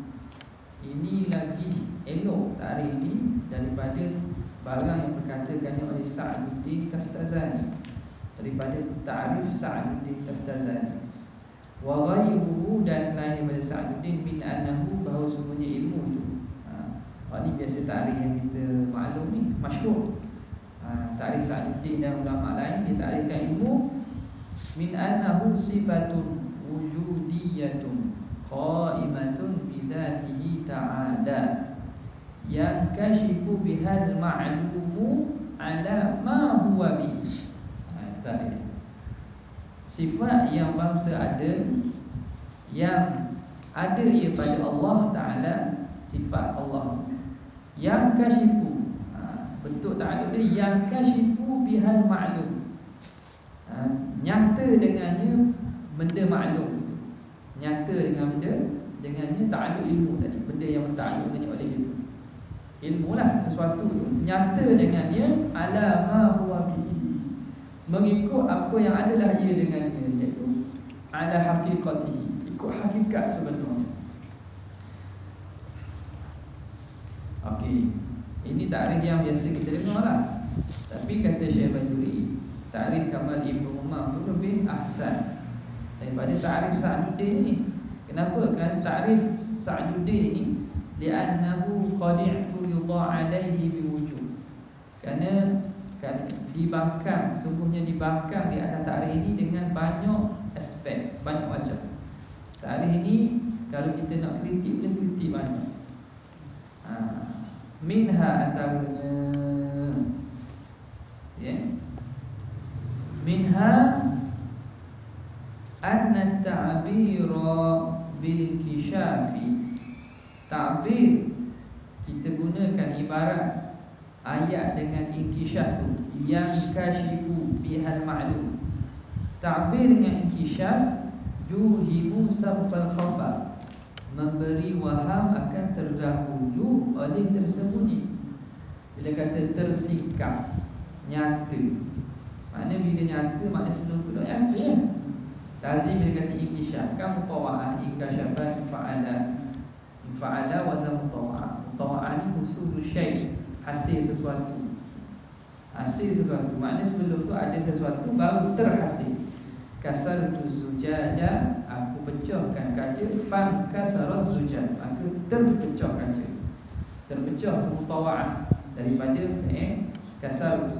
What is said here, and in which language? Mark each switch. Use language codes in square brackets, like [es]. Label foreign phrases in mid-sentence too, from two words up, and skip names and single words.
[ms] Ini lagi elok takrif ini daripada barang yang berkatakannya oleh Sa'duddin Taftazani, daripada ta'rif Sa'duddin Taftazani. [ar] وغيره, [ms] dan selain daripada Sa'duddin, [ar] من أنه, [ms] bahawa semuanya ilmu itu. Ini biasa ta'rif yang kita maklum ni, masyhur. Ta'rif Sa'duddin dan ulama lain, dia ta'rifkan ilmu [ar] من أنه صفة وجودية قائمة بذاته تعالى [ms] yang [ar] كاشف بها المعلوم على ما هو به. [ms] Sifat yang bangsa ada, yang ada ia pada Allah Ta'ala, sifat Allah yang kashifu, bentuk ta'ala dia yang [ar] كاشف بها المعلوم, [ms] nyata dengannya benda maklum, nyata dengan benda, dengannya ta'alluq ilmu tadi, benda yang berta'alluq dengan oleh ilmu. Ilmu lah, sesuatu tu nyata dengannya [ar] على ما هو به, [ms] mengikut apa yang adalah ia dengannya, iaitu [ar] على حقيقته, [ms] ikut hakikat sebenarnya. Okey, ini takrif yang biasa kita dengar lah. Tapi kata Syekh Bajuri, takrif Kamal Ibn Umar tu lebih ahsan daripada takrif Sa'duddin ni. Kenapa? Kerana takrif Sa'duddin ni [ar] لأنه قد اعترض عليه بوجود. [ms] Kerana dibangkang, sungguhnya dibangkang di atas takrif ini dengan banyak aspek, banyak wajah. Takrif ini kalau kita nak kritik, boleh kritik banyak. Minha antaranya, [ar] منها أن التعبير بالانكشاف. [ms] Ta'bir kita gunakan ibarat ayat dengan inkishaf tu, yang [ar] كاشف بها المعلوم. [ms] Ta'bir dengan inkishaf [ar] يوهم سبق الخفاء, [ms] memberi waham akan terdahulu oleh tersembunyi. Bila kata tersingkap, nyata, maknanya bila nyata, maknanya sebelum tu dah nyata kan? Lazim bila kata inkishaf kan mutawa'ah, [ar] انكشف انفعل [ms] wazan mutawa'ah. [ar] Mutawa'ah ni حصول الشيء', [ms] hasil sesuatu, hasil sesuatu, maknanya sebelum tu ada sesuatu baru terhasil. [ar] كسرت الزجاج, [ms] aku pecahkan kaca. [ar] فانكسر الزجاج, [ms] maka terpecah kaca. Terpecah tu mutawa'ah daripada kasarus.